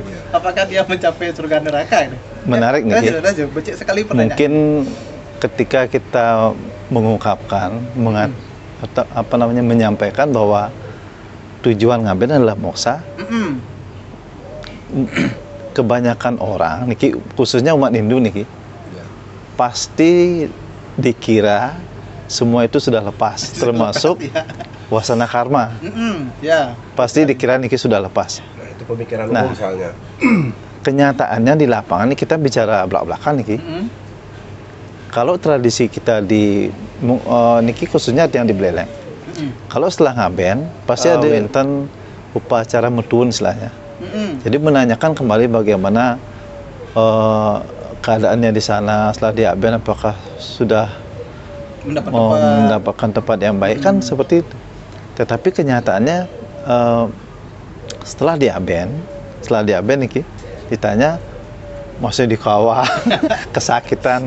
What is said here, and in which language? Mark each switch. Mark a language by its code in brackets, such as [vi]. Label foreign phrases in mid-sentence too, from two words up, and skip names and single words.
[id] Apakah dia mencapai surga neraka? Menarik nih. Becik sekali pertanyaan. Mungkin ketika kita mengungkapkan, menyampaikan bahwa tujuan ngaben adalah moksa. Kebanyakan orang niki, khususnya umat Hindu niki, pasti dikira semua itu sudah lepas, termasuk wasana karma. Pasti dikira niki sudah lepas. Nah, itu pemikiran umum misalnya. Kenyataannya di lapangan ini kita bicara belak-belakan niki. Kalau tradisi kita di niki khususnya yang di Beleleng. Kalau setelah ngaben pasti ada enten upacara metuun istilahnya. Jadi menanyakan kembali bagaimana keadaannya di sana setelah di aben, apakah sudah mendapatkan tempat yang baik, kan seperti itu. Tetapi kenyataannya setelah di aben iki ditanya masih di kawah kesakitan.